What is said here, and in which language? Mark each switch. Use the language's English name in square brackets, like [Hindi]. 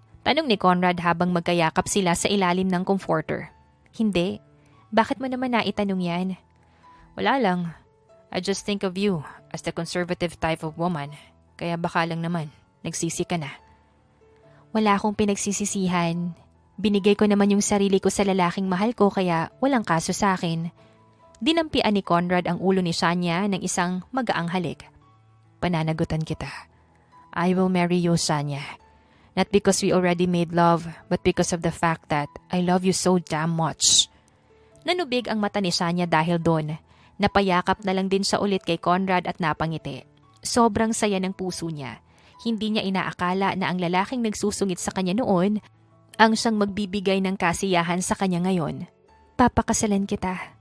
[Filipino] Tanong ni Conrad habang magkayakap sila sa ilalim ng comforter. Hindi. Bakit mo naman naitanong yan? Wala lang. [English] I just think of you as the conservative type of woman. [Filipino] Kaya baka lang naman, nagsisi ka na. Wala akong pinagsisisihan. Binigay ko naman yung sarili ko sa lalaking mahal ko kaya walang kaso sa akin. Dinampian ni Conrad ang ulo ni Shania ng isang magaang halik. Pananagutan kita. [English] I will marry you, Shania. Not because we already made love, but because of the fact that I love you so damn much. [Filipino] Nanubig ang mata ni Shania dahil doon. Napayakap na lang din siya ulit kay Conrad at napangiti. Sobrang saya ng puso niya. Hindi niya inaakala na ang lalaking nagsusungit sa kanya noon ang siyang magbibigay ng kasiyahan sa kanya ngayon. Papakasalan kita.